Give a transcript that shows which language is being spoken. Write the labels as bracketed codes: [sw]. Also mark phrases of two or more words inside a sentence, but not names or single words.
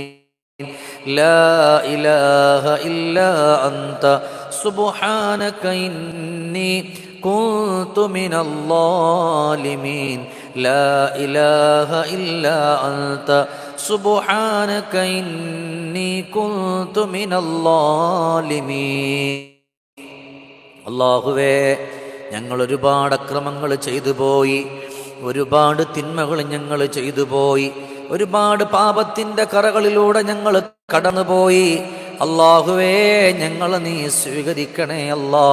[ar] لا إله إلا أنت سبحانك إني كنت من الظالمين. لا إله إلا أنت سبحانك إني كنت من الظالمين. [ml] അല്ലാഹുവേ, ഞങ്ങൾ ഒരുപാട് അക്രമങ്ങൾ ചെയ്തു പോയി, ഒരുപാട് തിന്മകൾ ഞങ്ങൾ ചെയ്തു പോയി, ഒരുപാട് പാപത്തിൻ്റെ കറകളിലൂടെ ഞങ്ങൾ കടന്നുപോയി. അല്ലാഹുവേ, ഞങ്ങളെ നീ സ്വീകരിക്കണേ അല്ലാ.